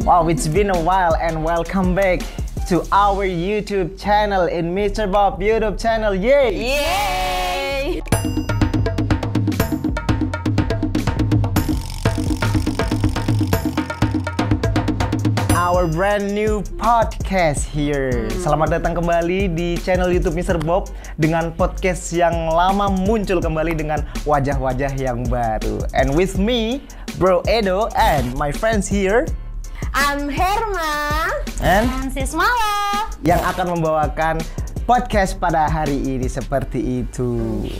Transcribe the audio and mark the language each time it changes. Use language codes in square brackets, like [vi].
[en] Wow, it's been a while and welcome back to our YouTube channel in Mr. Bob YouTube channel. Yay! Yay. Our brand new podcast here. [id] Selamat datang kembali di channel YouTube Mr. Bob dengan podcast yang lama muncul kembali dengan wajah-wajah yang baru. [en] And with me, Bro Edo and my friends here, I'm Herma and Sis Mala. [id] yang akan membawakan podcast pada hari ini seperti itu.